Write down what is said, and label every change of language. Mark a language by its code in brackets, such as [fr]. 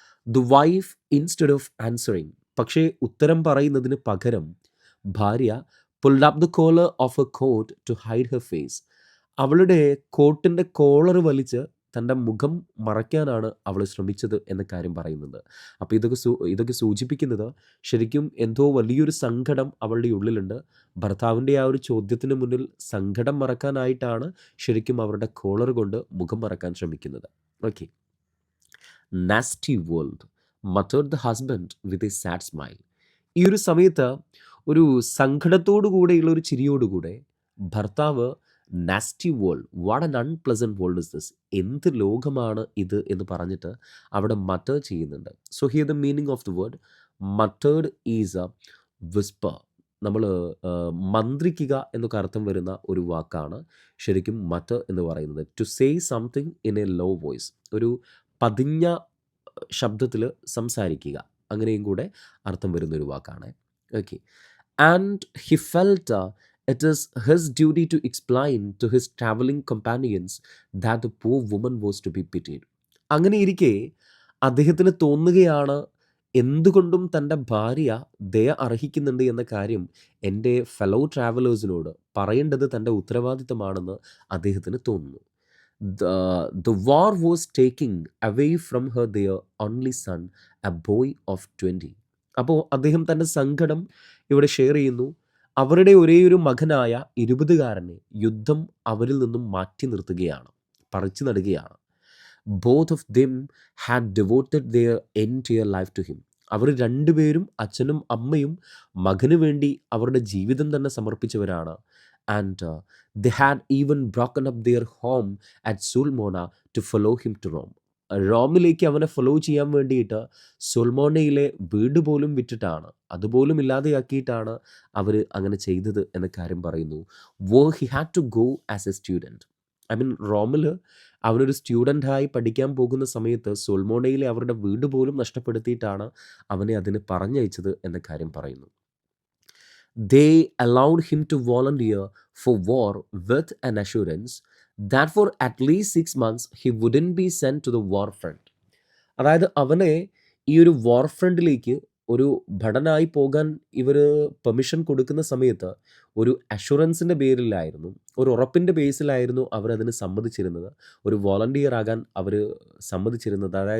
[en] the wife instead of answering, [ml] പക്ഷേ ഉത്തരം പറയുന്നതിന് പകരം ഭാര്യ [en] pulled up the collar of her coat to hide her face, [ml] അവളുടെ കോട്ടിൻ്റെ കോളർ വലിച്ച് തൻ്റെ മുഖം മറയ്ക്കാനാണ് അവൾ ശ്രമിച്ചത് എന്ന കാര്യം പറയുന്നുണ്ട്. അപ്പോൾ ഇതൊക്കെ സൂചിപ്പിക്കുന്നത് ശരിക്കും എന്തോ വലിയൊരു സങ്കടം അവളുടെ ഉള്ളിലുണ്ട്. ഭർത്താവിൻ്റെ ആ ഒരു ചോദ്യത്തിന് മുന്നിൽ സങ്കടം മറക്കാനായിട്ടാണ് ശരിക്കും അവരുടെ കോളർ കൊണ്ട് മുഖം മറക്കാൻ ശ്രമിക്കുന്നത്. [en] Okay, nasty world muttered the husband with a sad smile. [ml] ഈ ഒരു സമയത്ത് ഒരു സങ്കടത്തോടു കൂടെയുള്ള ഒരു ചിരിയോടുകൂടെ ഭർത്താവ് [en] nasty world, what an unpleasant world is this, [ml] എന്ത് ലോകമാണ് ഇത് എന്ന് പറഞ്ഞിട്ട് അവിടെ മറ്റർ ചെയ്യുന്നുണ്ട്. [en] So here the meaning of the word muttered is a whisper. [ml] നമ്മൾ മന്ത്രിക്കുക എന്നൊക്കെ അർത്ഥം വരുന്ന ഒരു വാക്കാണ് ശരിക്കും മറ്റർ എന്ന് പറയുന്നത്. [en] to say something in a low voice, [ml] ഒരു പതിഞ്ഞ ശബ്ദത്തിൽ സംസാരിക്കുക, അങ്ങനെയും കൂടെ അർത്ഥം വരുന്നൊരു വാക്കാണ്. [en] Okay, and he felt it is his duty to explain to his travelling companions that the poor woman was to be pitied. [ml] അങ്ങനെ ഇരിക്കെ അദ്ദേഹത്തിന് തോന്നുകയാണ് എന്തുകൊണ്ടും തൻ്റെ ഭാര്യ ദയ അർഹിക്കുന്നുണ്ട് എന്ന കാര്യം എൻ്റെ ഫെലോ ട്രാവലേഴ്സിനോട് പറയേണ്ടത് തൻ്റെ ഉത്തരവാദിത്തമാണെന്ന് അദ്ദേഹത്തിന് തോന്നുന്നു. [en] The war was taking away from her their only son, a boy of 20. [ml] അപ്പോൾ അദ്ദേഹം തൻ്റെ സങ്കടം ഇവിടെ ഷെയർ ചെയ്യുന്നു. അവരുടെ ഒരേയൊരു മകനായ 20-കാരനെ യുദ്ധം അവരിൽ നിന്നും മാറ്റി നിർത്തുകയാണ്, പറിച്ചു നടുകയാണ്. [en] Both of them had devoted their entire life to him. [ml] അവർ രണ്ടുപേരും, അച്ഛനും അമ്മയും, മകന് വേണ്ടി അവരുടെ ജീവിതം തന്നെ സമർപ്പിച്ചവരാണ്. [en] And they had even broken up their home at Sulmona to follow him to Rome. [ml] റോമിലേക്ക് അവനെ ഫോളോ ചെയ്യാൻ വേണ്ടിയിട്ട് സൊൽമോനയിലെ വീട് പോലും വിറ്റിട്ടാണ്, അതുപോലും ഇല്ലാതെയാക്കിയിട്ടാണ് അവർ അങ്ങനെ ചെയ്തത് എന്ന കാര്യം പറയുന്നു. [en] he had to go as a student. [ml] I mean റോമിൽ അവനൊരു സ്റ്റുഡൻ്റായി പഠിക്കാൻ പോകുന്ന സമയത്ത് സൊൽമോനയിലെ അവരുടെ വീട് പോലും നഷ്ടപ്പെടുത്തിയിട്ടാണ് അവനെ അതിന് പറഞ്ഞയച്ചത് എന്ന കാര്യം പറയുന്നു. [en] They allowed him to volunteer for war with an assurance that for at least 6 months he wouldn't be sent to the war front. [ml] അതായത് അവനെ ഈ ഒരു വാർ ഫ്രണ്ടിലേക്ക് ഒരു ഭടനായി പോകാൻ ഇവർ പെർമിഷൻ കൊടുക്കുന്ന സമയത്ത് ഒരു അഷുറൻസിൻ്റെ പേരിലായിരുന്നു. ഒരു ഉറപ്പിൻ്റെ ബേസിലായിരുന്നു അവരതിന് സമ്മതിച്ചിരുന്നത്. ഒരു വോളണ്ടിയർ ആകാൻ അവർ സമ്മതിച്ചിരുന്നത്.